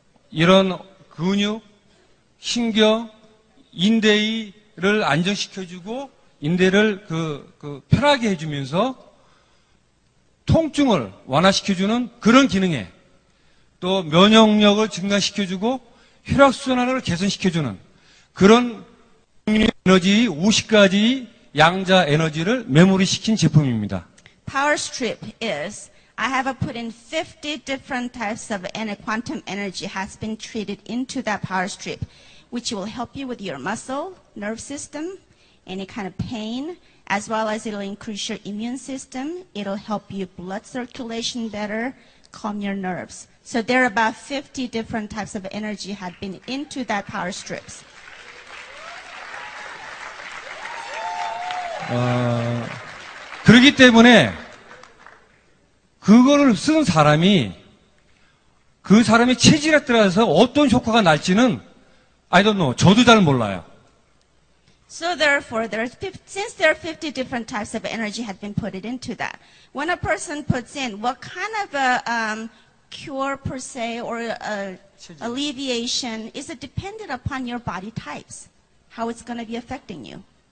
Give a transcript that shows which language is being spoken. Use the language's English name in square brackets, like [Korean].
[Korean] 이런 근육, 신경, 인대를 안정시켜주고 인대를 편하게 해주면서 통증을 완화시켜주는 그런 기능에 또 면역력을 증가시켜주고 혈액순환을 개선시켜주는 그런 에너지 50가지 양자 에너지를 메모리시킨 제품입니다. [English] Power Strip is, I have put in 50 different types of quantum energy has been treated into that Power Strip, which will help you with your muscle, nerve system, any kind of pain, as well as it'll increase your immune system. It'll help you blood circulation better, calm your nerves. So there are about 50 different types of energy had been into that Power Strips. [Korean] 그렇기 때문에 그거를 쓴 사람이 그 사람의 체질에 따라서 어떤 효과가 날지는 [English] I don't know. [Korean] 저도 잘 몰라요. [English] So therefore, since there are 50 different types of energy had been put into that, when a person puts in what kind of a cure per se or alleviation is it dependent upon your body types, how it's going to be affecting you.